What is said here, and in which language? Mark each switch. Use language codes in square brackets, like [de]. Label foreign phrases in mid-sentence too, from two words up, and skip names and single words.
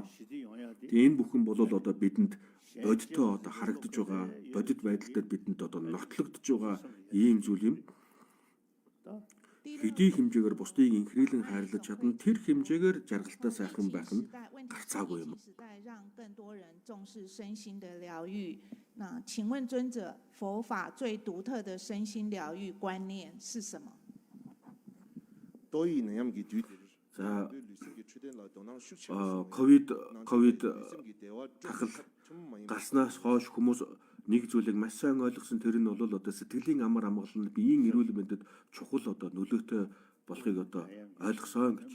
[mn] Энэ бүхэн бол одоо бидэнд бодиттой одоо харагдаж байгаа, бодит байдал дээр бидэнд одоо нотлогдож байгаа ийм зүйл юм. Хэдий хэмжээгээр бусдыг инхрийлэн хайрлаж чадна, тэр хэмжээгээр жаргалтай сайхан байх нь гарцаагүй юм. [zh] 那请问尊者，佛法最独特的身心疗愈观念是什么？ [mn] За ковид тахал гарснаас хойш хүмүүс нэг зүйлийг маш сайн ойлгосон, тэр нь бол одоо сэтгэлийн амар амгалан биеийн эрүүл мэндэд чухал одоо нөлөөтэй болохыг одоо ойлгосон гэж.